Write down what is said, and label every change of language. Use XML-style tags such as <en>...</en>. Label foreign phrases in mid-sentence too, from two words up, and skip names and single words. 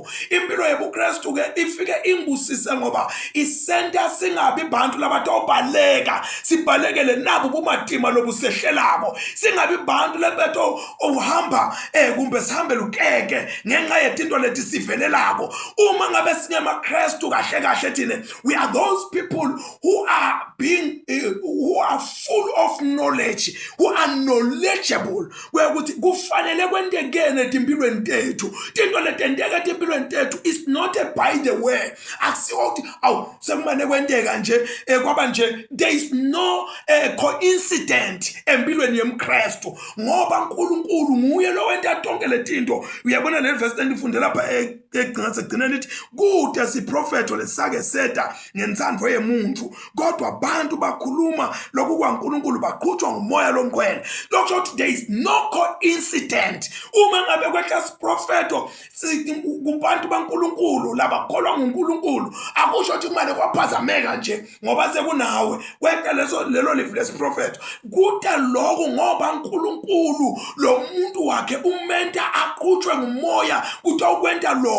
<ss>Impilo yebuKristu ke ifike ingusise ngoba isenta singabi bantu labatawubaleka sibalekele nabo bumatima lobusehlelako, singabi bantu lebeto uhamba kumbe sihambe lukeke ngenxa yetinto leti sivelelako. Uma ngabe singemaKristu kahle kahle thina</ss> <en>we are those people who are being who are full of knowledge, who are knowledgeable,</en> <ss>kwekuthi kufanele kwendekene etimpilweni tethu. Tinto letenteka etimpilweni tethu</ss> <en>is not a by the way.</en> <ss>Akusiwo ukuthi awu sekumane kwenteka nje kwaba nje.</ss> <en>There is no coincident</en> <ss>empilweni yemKristu ngoba uNkulunkulu nguye lo wenta tonke letinto. Uyabona le verse endifundela lapha egcina lithi kude siprofetho lesake seta ngensandvo yemuntu kodwa abantu bakhuluma lokhu kwaNkulunkulu baqhutshwa ngumoya lomkhwele.</ss> <en>Lokho there is no coincident.</en> <ss>Uma ngabe kwehla siprofetho kubantu baNkulunkulu labakholwa nguNkulunkulu akusho ukuthi kumele kwaphazameka nje ngoba sekunawe kwehla lelo lifu lesiprofetho. Kude lokho ngoba uNkulunkulu lo muntu wakhe umenta aqhutshwe ngumoya kuthi ukwenta lokho.</ss>